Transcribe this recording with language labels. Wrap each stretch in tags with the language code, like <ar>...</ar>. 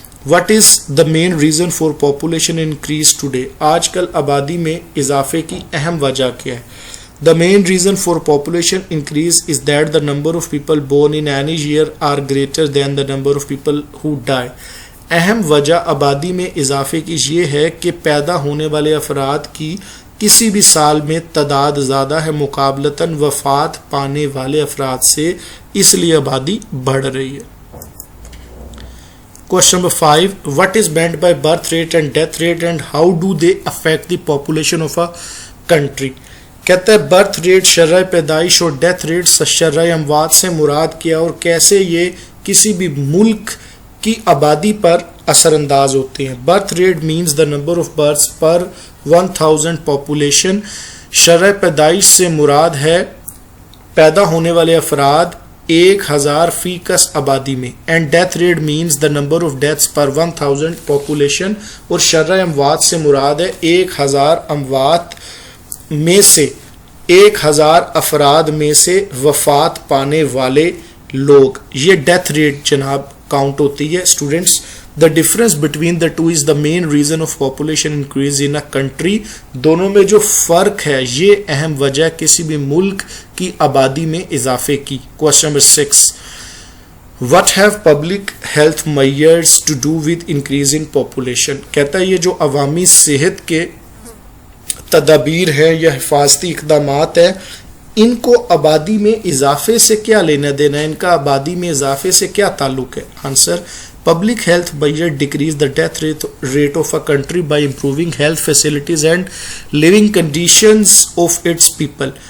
<en>What is the main reason for population increase today?</en> <ur>آج کل آبادی میں اضافے کی اہم وجہ کیا ہے؟</ur> <en>The main reason for population increase is that the number of people born in any year are greater than the number of people who die.</en> <ur>اہم وجہ آبادی میں اضافے کی یہ ہے کہ پیدا ہونے والے افراد کی کسی بھی سال میں تعداد زیادہ ہے مقابلتاً وفات پانے والے افراد سے، اس لیے آبادی بڑھ رہی ہے.</ur> <en>Question number 5. What is meant by birth rate and death rate and how do they affect the population of a country?</en> <ur>کہتا ہے برتھ ریٹ شرح پیدائش اور ڈیتھ ریٹ شرح اموات سے مراد کیا اور کیسے یہ کسی بھی ملک کی آبادی پر اثر انداز ہوتے ہیں.</ur> <en>Birth rate means the number of births per 1000 population.</en> <ur>شرح پیدائش سے مراد ہے پیدا ہونے والے افراد 1000 فی کس آبادی میں.</ur> <en>and death rate means the number of deaths per 1000 population,</en> <ur>اور شرح اموات سے مراد ہے 1000 اموات میں سے 1000 افراد میں سے وفات پانے والے لوگ. یہ ڈیتھ ریٹ جناب کاؤنٹ ہوتی ہے.</ur> <en>Students the difference between the two is the main reason of population increase in a country.</en> <ur>دونوں میں جو فرق ہے یہ اہم وجہ ہے کسی بھی ملک کی آبادی میں اضافے کی.</ur> <en>Question number 6. What have public health measures to do with increasing population?</en> <ur>کہتا ہے یہ جو عوامی صحت کے تدابیر ہے یا حفاظتی اقدامات ہیں ان کو آبادی میں اضافے سے کیا لینا دینا ہے، ان کا آبادی میں اضافے سے کیا تعلق ہے؟ Answer:</ur> <en>Public health measure decrease the death rate of a country by improving health facilities and living conditions of its people.</en>